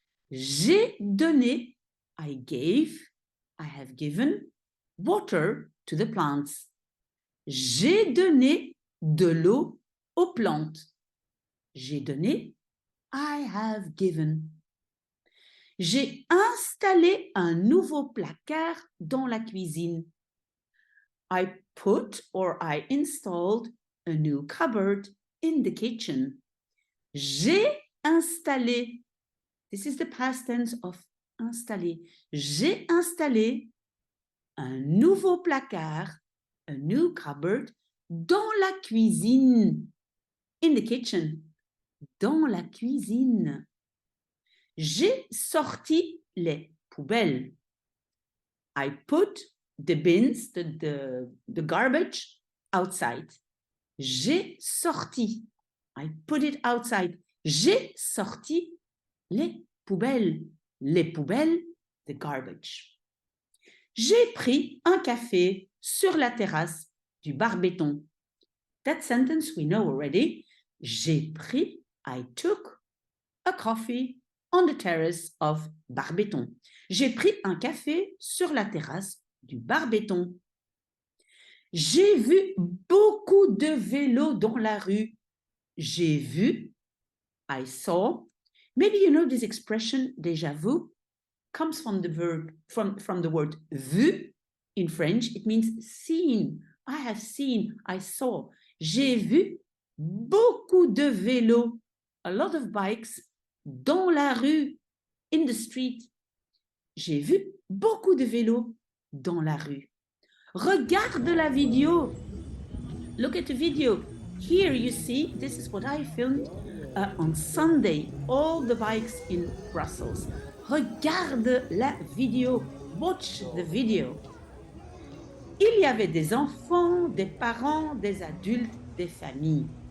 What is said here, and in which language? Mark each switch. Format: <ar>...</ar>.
<fr>J'ai donné,</fr> <en>I gave, I have given water to the plants.</en> <fr>J'ai donné de l'eau aux plantes. J'ai donné,</fr> <en>I have given.</en> <fr>J'ai installé un nouveau placard dans la cuisine.</fr> <en>I put or I installed a new cupboard in the kitchen.</en> <fr>J'ai installé.</fr> <en>This is the past tense of installer.</en> <fr>J'ai installé un nouveau placard,</fr> <en>a new cupboard,</en> <fr>dans la cuisine.</fr> <en>In the kitchen.</en> <fr>Dans la cuisine. J'ai sorti les poubelles.</fr> <en>I put the bins, the garbage outside.</en> <fr>J'ai sorti.</fr> <en>I put it outside.</en> <fr>J'ai sorti les poubelles. Les poubelles,</fr> <en>the garbage.</en> <fr>J'ai pris un café sur la terrasse du bar béton.</fr> <en>That sentence we know already.</en> <fr>J'ai pris,</fr> <en>I took, a coffee on the terrace of bar béton.</en> <fr>J'ai pris un café sur la terrasse du bar béton. J'ai vu beaucoup de vélos dans la rue. J'ai vu,</fr> <en>I saw. Maybe you know this expression, déjà vu, comes from the verb, from the word vu in French. It means seen. I have seen, I saw.</en> <fr>J'ai vu beaucoup de vélos,</fr> <en>a lot of bikes,</en> <fr>dans la rue,</fr> <en>in the street.</en> <fr>J'ai vu beaucoup de vélos dans la rue. Regarde la vidéo.</fr> <en>Look at the video. Here you see, this is what I filmed on Sunday, all the bikes in Brussels.</en> <fr>Regarde la vidéo.</fr> <en>Watch the video.</en> <fr>Il y avait des enfants, des parents, des adultes, des familles.</fr>